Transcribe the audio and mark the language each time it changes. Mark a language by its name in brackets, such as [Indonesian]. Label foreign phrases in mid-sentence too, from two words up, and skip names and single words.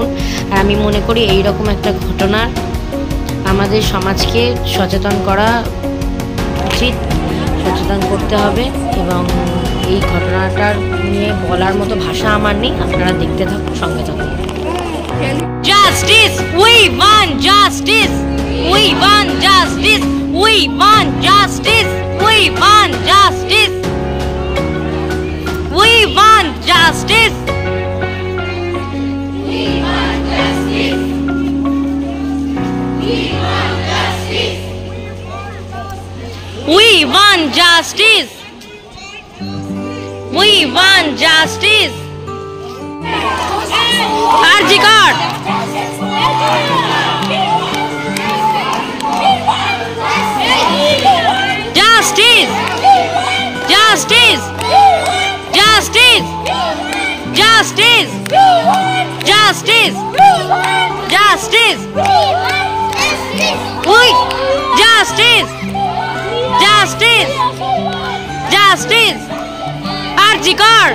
[Bangla] আর আমি মনে করি এইরকম একটা ঘটনার আমাদের সমাজকে সচেতন করা উচিত, সচেতন করতে হবে, এবং এই ঘটনাটার নিয়ে বলার মতো ভাষা আমার নেই। আপনারা দেখতে থাকুন, সঙ্গে থাকুন। জাস্টিস, [English] we want justice, we want justice, we want justice, we want justice, we want justice, we want justice, we want justice, we want justice, Arjikar, justice, justice, justice, justice, justice, justice, we justice, justice, justice, আরজিকর।